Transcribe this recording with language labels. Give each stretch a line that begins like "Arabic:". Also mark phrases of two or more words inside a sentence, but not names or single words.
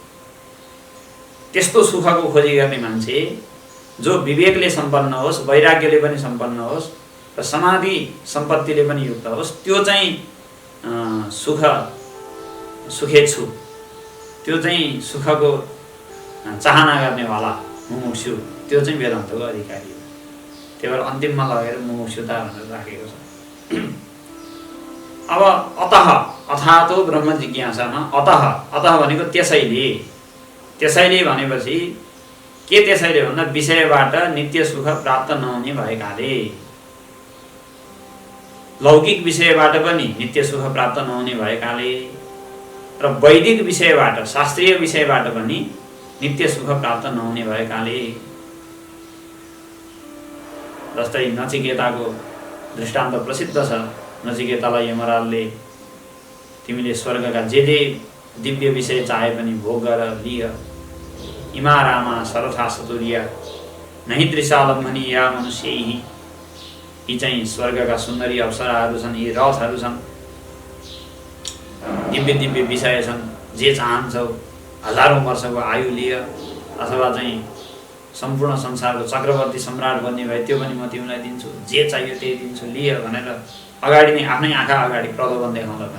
Nepali: त्यस्तो सुखको खोजी गर्ने मान्छे जो विवेकले सम्पन्न होस्, वैराग्यले पनि सम्पन्न होस् र समाधि सम्पत्तिले पनि युक्त होस्, त्यो चाहिँ सुखेच्छु, त्यो चाहिँ सुखको चाहना गर्नेवाला मुमुक्षु, त्यो चाहिँ वेदान्तको अधिकारी हो। त्यही भएर अन्तिममा लगेर मुमुक्षुता भनेर राखेको छ। अब
Sanskrit: अथातो ब्रह्म जिज्ञासामा
Nepali: अतः भनेको त्यसैले भनेपछि के त्यसैले भन्दा विषयबाट नित्य सुख प्राप्त नहुने भएकाले, लौकिक विषयबाट पनि नित्य सुख प्राप्त नहुने भएकाले र वैदिक विषयबाट, शास्त्रीय विषयबाट पनि नित्य सुख प्राप्त नहुने भएकाले, जस्तै नचिकेताको दृष्टान्त प्रसिद्ध छ। नचिकेतालाई यमराजले तिमीले स्वर्गका जे दिव्य विषय चाहे पनि भोग गर लिय,
Sanskrit: इमा रामा सरथा सतुर्या नहि दृशालम्बनी या मनुष्यैहि।
Nepali: यी चाहिँ स्वर्गका सुन्दरी अप्सराहरू छन्, यी रथहरू छन्, दिव्य दिव्य विषय छन्। जे चाहन्छौ, हजारौँ वर्षको आयु लिय, अथवा चाहिँ सम्पूर्ण संसारको चक्रवर्ती सम्राट बन्ने भए त्यो पनि म तिमीलाई दिन्छु, जे चाहियो त्यही दिन्छु लिय भनेर अगाडि नै आफ्नै आँखा अगाडि प्रलोभन देखाउँदा पनि।